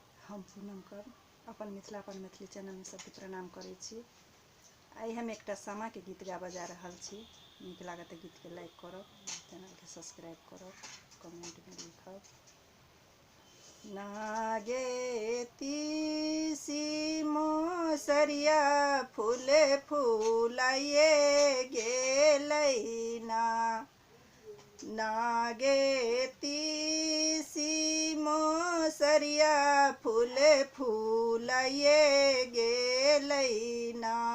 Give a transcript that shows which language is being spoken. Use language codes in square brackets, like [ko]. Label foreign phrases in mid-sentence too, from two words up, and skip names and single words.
[mai] हम पूनम कर अपन मिथिला अपन मैथिली चैनल में सबके प्रणाम करै छी। आई हम एकटा सामा के गीत गाबा जा रहल छी। नीक लागत गीत के लाइक करब, चैनल के सब्सक्राइब करब, कमेंट में लिखब। नागे तीसी मोसरिया फूले फूलाइए गेलैना। नागे तीसी मोसरिया फूले फूलाइए गेलैना।